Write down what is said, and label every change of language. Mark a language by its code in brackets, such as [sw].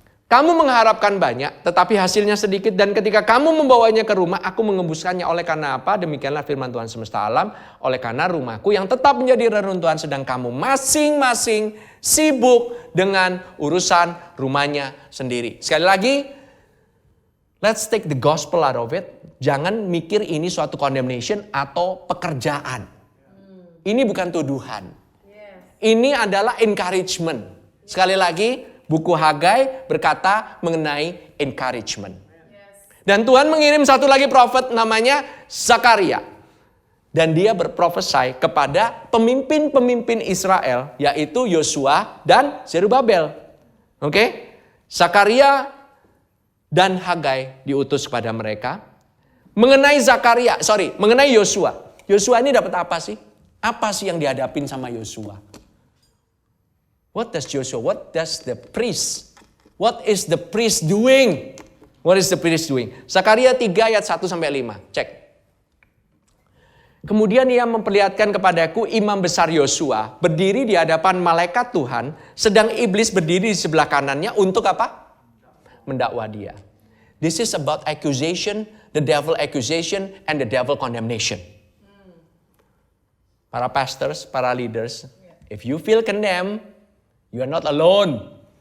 [id] Kamu mengharapkan banyak, tetapi hasilnya sedikit. Dan ketika kamu membawanya ke rumah, aku mengembuskannya. Oleh karena apa? Demikianlah firman Tuhan semesta alam. Oleh karena rumahku yang tetap menjadi reruntuhan, sedang kamu masing-masing sibuk dengan urusan rumahnya sendiri. Sekali lagi, [en] let's take the gospel out of it. [id] Jangan mikir ini suatu condemnation atau pekerjaan. Ini bukan tuduhan. Ini adalah encouragement. Sekali lagi, buku Hagai berkata mengenai encouragement. Dan Tuhan mengirim satu lagi prophet namanya Zakaria. Dan dia berprofesai kepada pemimpin-pemimpin Israel, yaitu Yosua dan Zerubabel. Oke? Zakaria dan Hagai diutus kepada mereka. Mengenai Yosua. Yosua ini dapat apa sih? Apa sih yang dihadapin sama Yosua? [en] What does Joshua, what does the priest, what is the priest doing? What is the priest doing? [id] Zakaria 3 ayat 1-5, cek. Kemudian ia memperlihatkan kepadaku imam besar Yosua, berdiri di hadapan malaikat Tuhan, sedang iblis berdiri di sebelah kanannya untuk apa? Mendakwa dia. [en] This is about accusation, the devil accusation, and the devil condemnation. Para pastors, para leaders, if you feel condemned, you are not alone.